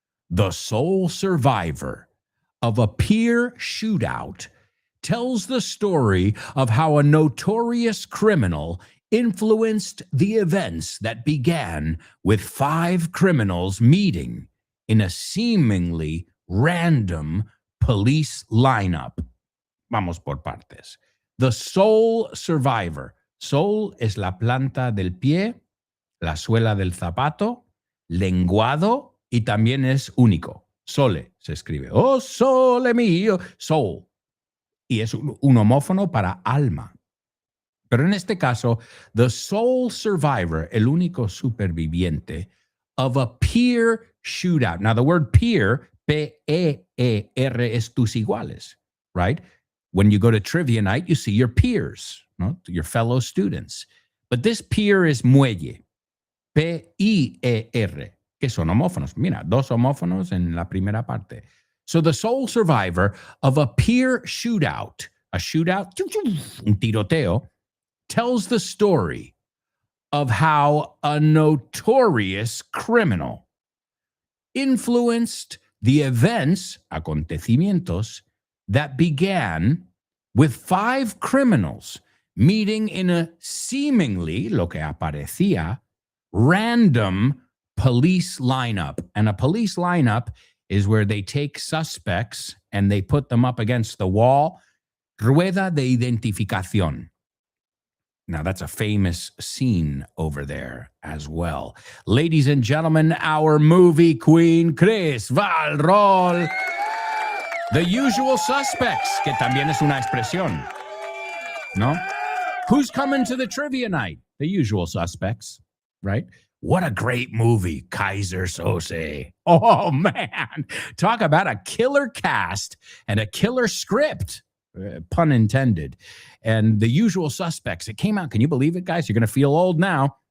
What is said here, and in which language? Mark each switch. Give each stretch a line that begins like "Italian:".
English: The sole survivor of a peer shootout tells the story of how a notorious criminal influenced the events that began with 5 criminals meeting in a seemingly random police lineup.
Spanish: Vamos por partes.
English: The sole survivor.
Spanish: Sole es la planta del pie, la suela del zapato, lenguado, y también es único. Sole se escribe. Oh, sole mío. Soul. Y es un homófono para alma. Pero en este caso,
English: the sole survivor,
Spanish: el único superviviente
English: of a peer shootout. Now, the word peer, P-E-E-R,
Spanish: es tus iguales,
English: right? When you go to trivia night, you see your peers, no? Your fellow students. But this peer is muelle, P-I-E-R.
Spanish: Que son homófonos. Mira, 2 homófonos en la primera parte.
English: So the sole survivor of a peer shootout, a shootout, un tiroteo, tells the story of how a notorious criminal influenced the events, acontecimientos, that began with 5 criminals meeting in a seemingly,
Spanish: lo que aparecía,
English: random police lineup. And a police lineup is where they take suspects and they put them up against the wall.
Spanish: Rueda de identificación.
English: Now, that's a famous scene over there as well. Ladies and gentlemen, our movie queen, Chris Valrol.
Spanish: The Usual Suspects, que también es una expresión. ¿No?
English: Who's coming to the trivia night? The Usual Suspects, right? What a great movie, Kaiser Sose. Oh, man. Talk about a killer cast and a killer script, pun intended. And The Usual Suspects, it came out, can you believe it, guys? You're going to feel old now.